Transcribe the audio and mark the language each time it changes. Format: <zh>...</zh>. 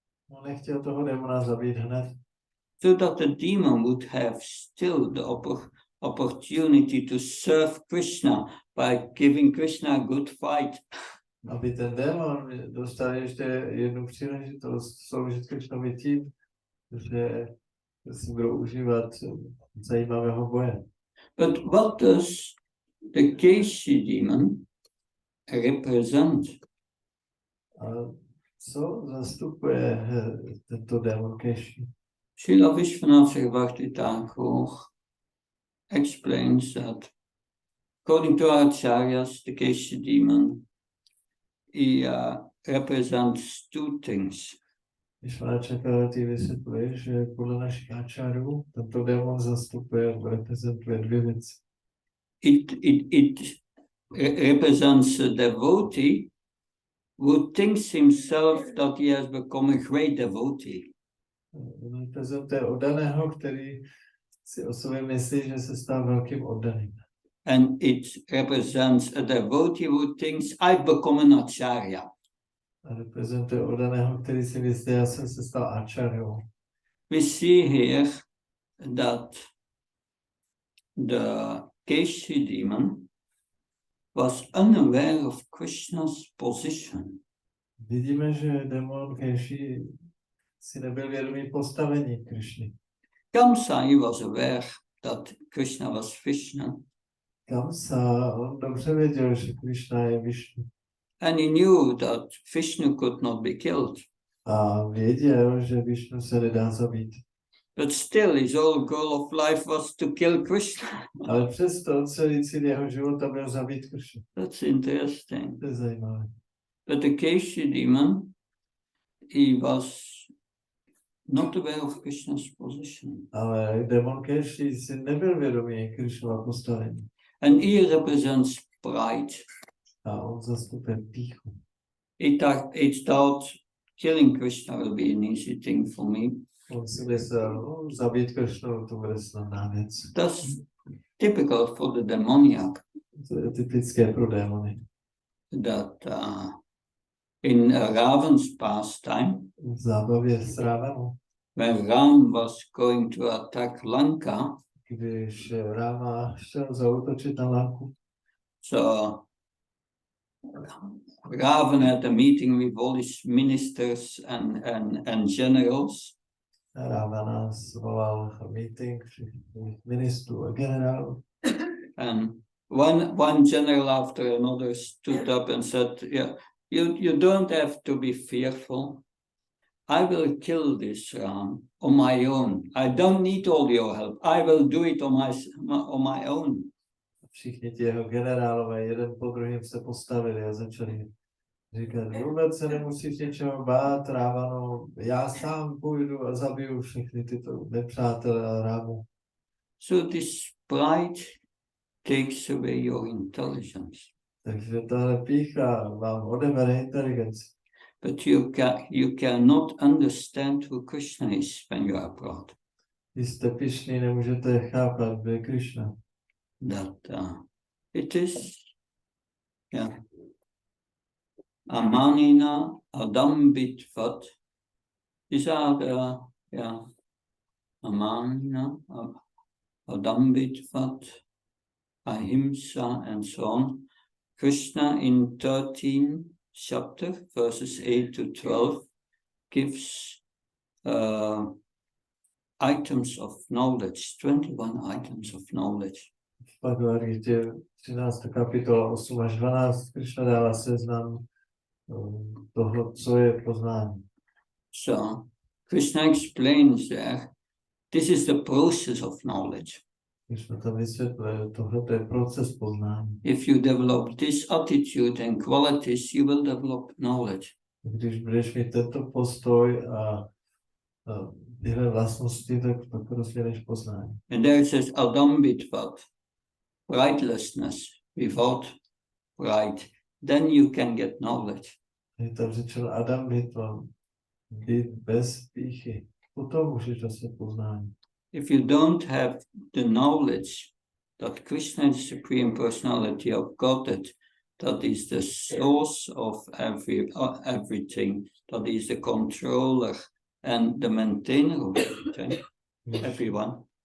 <cs>On nechtěl toho démona zabít hned,</cs> <en>so that the demon would have still the opportunity to serve Krishna by giving Krishna a good fight.</en> <cs>aby ten démon dostal ještě jednu příležitost sloužit Krishnovi tím, že si budou užívat zajímavého boje.</cs> <en>But what does the Keshi demon represent?</en> <cs>A co zastupuje tento démon Keshi?</cs> <en>Srila Vishwanath Sarvabhakti Thakur explains that according to our acharyas, the Keshi demon represents two things.</en> <cs>Vishwanath vysvětluje, že podle našich ačárů tento démon reprezentuje dvě věci.</cs> <en>It represents a devotee who thinks himself that he has become a great devotee.</en> <cs>Reprezentuje oddaného, který si o sobě myslí, že se stal velkým oddaným.</cs> <en>And it represents a devotee who thinks I've become an acharya.</en> <cs>A reprezentuje oddaného, který si myslí, já jsem se stal acharyou.</cs> <en>We see here that the Keshi demon was unaware of Krishna's position.</en> <cs>Vidíme, že démon Keshi si nebyl vědomý postavení Krishny.</cs> <en>Kamsa, he was aware that Krishna was Vishnu.</en> <cs>Kamsa, on dobře věděl, že Krishna je Vishnu.</cs> <en>And he knew that Vishnu could not be killed.</en> <cs>A věděl, že Vishnu se nedá zabít.</cs> <en>But still, his whole goal of life was to kill Krishna.</en> <cs>Ale přesto celý cíl jeho života byl zabít Krishnu.</cs> <en>That's interesting.</en> <cs>To je zajímavé.</cs> <en>But the Keshi demon, he was not aware of Krishna's position.</en> <cs>Ale démon Keshi si nebyl vědomý Krishnova postavení.</cs> <en>And he represents pride.</en> <cs>A on zastupuje pýchu.</cs> <en>He thought killing Krishna will be an easy thing for me.</en> <cs>On si myslel, zabít Krishnu, to bude snadná věc.</cs> <en>That's typical for the demoniac.</en> <cs>To je typické pro démony.</cs> <en>That in Ravan's pastime,</en> <cs>V zábavě s Rávanou,</cs> <en>when Ram was going to attack Lanka,</en> <cs>když Ráma chtěl zaútočit na Lanku,</cs> <en>so Ravan had a meeting with all his ministers and generals.</en> <cs>Rávana svolal meeting ministrů a generálů.</cs> <en>And one general after another stood up and said, "Yeah, you don't have to be fearful. I will kill this Ram on my own. I don't need all your help. I will do it on my own."</en> <cs>Všichni ti jeho generálové jeden po druhém se postavili a začali říkat, vůbec se nemusíš něčeho bát, Rávano, já sám půjdu a zabiju všechny tyto nepřátelé Rámu.</cs> <en>So this pride takes away your intelligence.</en> <cs>Takže tahle pýcha vám odebere inteligenci.</cs> <en>But you cannot understand who Krishna is when you are proud.</en> <cs>Když jste pyšný, nemůžete chápat, kdo je Krishna.</cs> <en>That it is, yeah. Amanina, Adambitvat. These are the, yeah. Amanina, Adambitvat, Ahimsa, and so on. Krishna in 13th chapter, verses 8 to 12, gives items of knowledge, 21 items of knowledge.</en> <cs>V Bhagavad Gita 13. kapitola 8 až 12 Krishna dává seznam toho, co je poznání.</cs> <en>So Krishna explains there, this is the process of knowledge.</en> <cs>Krishna tam vysvětluje, tohle je proces poznání.</cs> <en>If you develop this attitude and qualities, you will develop knowledge.</en> <cs>Když budeš mít tento postoj a tyhle vlastnosti, tak pak rozdělíš poznání.</cs> <en>And there it says Adam without rightlessness, without right, then you can get knowledge.</en> <cs>Je tam řečeno Adam vytvořil být bez pýchy. Potom můžeš dostat poznání.</cs> <en>If you don't have the knowledge that Krishna is the Supreme Personality of Godhead, that is the source of everything, that is the controller and the maintainer of everything, everyone.</en>